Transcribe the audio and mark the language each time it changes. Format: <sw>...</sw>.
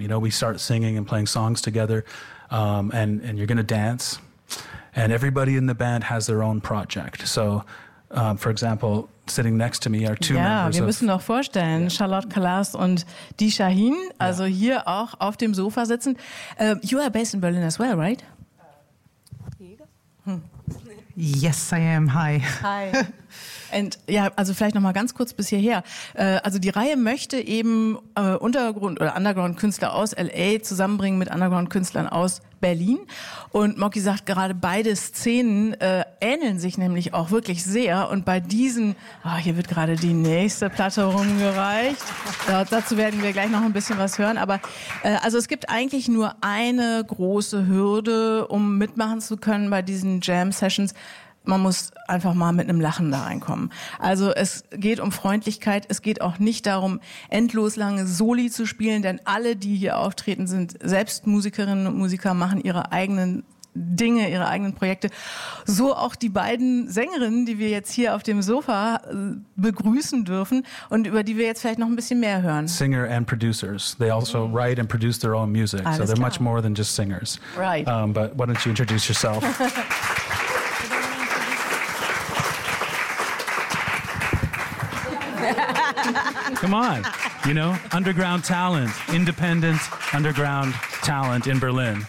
<en>You know, we start singing and playing songs together, and you're going to dance, and everybody in the band has their own project. So, for example, sitting next to me are two members.</en> <de>Ja, wir müssen noch vorstellen, yeah. Charlotte Kalas und Dee Shaheen, also yeah. hier auch auf dem Sofa sitzend.</de> <en>You are based in Berlin as well, right? Yes, I am. Hi.</en> <de>Und ja, also vielleicht nochmal ganz kurz bis hierher. Also die Reihe möchte eben Untergrund- oder Underground-Künstler aus L.A. zusammenbringen mit Underground-Künstlern aus Berlin. Und Mocky sagt, gerade beide Szenen ähneln sich nämlich auch wirklich sehr. Und bei diesen, hier wird gerade die nächste Platte rumgereicht. Dazu werden wir gleich noch ein bisschen was hören. Aber also es gibt eigentlich nur eine große Hürde, um mitmachen zu können bei diesen Jam-Sessions. Man muss einfach mal mit einem Lachen da reinkommen. Also es geht um Freundlichkeit. Es geht auch nicht darum, endlos lange Soli zu spielen. Denn alle, die hier auftreten, sind selbst Musikerinnen und Musiker, machen ihre eigenen Dinge, ihre eigenen Projekte. So auch die beiden Sängerinnen, die wir jetzt hier auf dem Sofa begrüßen dürfen und über die wir jetzt vielleicht noch ein bisschen mehr hören.</de> <en>Singer and producers. They also write and produce their own music.</en> <de>Alles</de> <en>so they're</en> <de>klar.</de> <en>Much more than just singers. Right. But why don't you introduce yourself? Come on, you know, underground talent, independent underground talent in Berlin.</en>